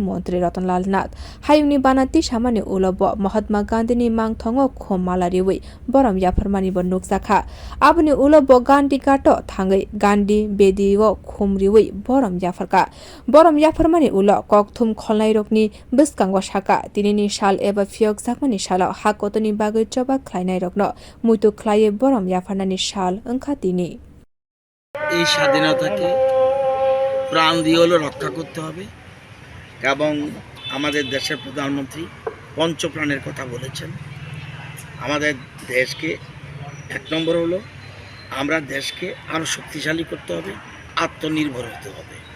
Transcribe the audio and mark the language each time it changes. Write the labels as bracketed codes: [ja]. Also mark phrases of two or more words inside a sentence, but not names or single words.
[trp] montri Ratan hayung ni bana tisa mani ulobo Mahatma Gandhi ni mangthongo khomala riwi borom yafarmani bo nukjakha abuni ulobo Gandhi kato thangai Gandhi bedigo khumriwi borom yafarka borom yafarmani ulo kokthum kholnai rokni bwskaango saka tinini sal eba phiyokjak mani sala hakotoni bagai choba khlainai rokno muitu khlaiye borom yafarnani sal onkha tini [bn] এই স্বাধীনতাকে প্রাণ দিয়ে হলো রক্ষা করতে হবে এবং আমাদের দেশের প্রধানমন্ত্রী পঞ্চপ্রাণের কথা বলেছেন। আমাদের দেশকে এক নম্বর হলো আমরা দেশকে আরও শক্তিশালী করতে হবে, আত্মনির্ভর হতে হবে।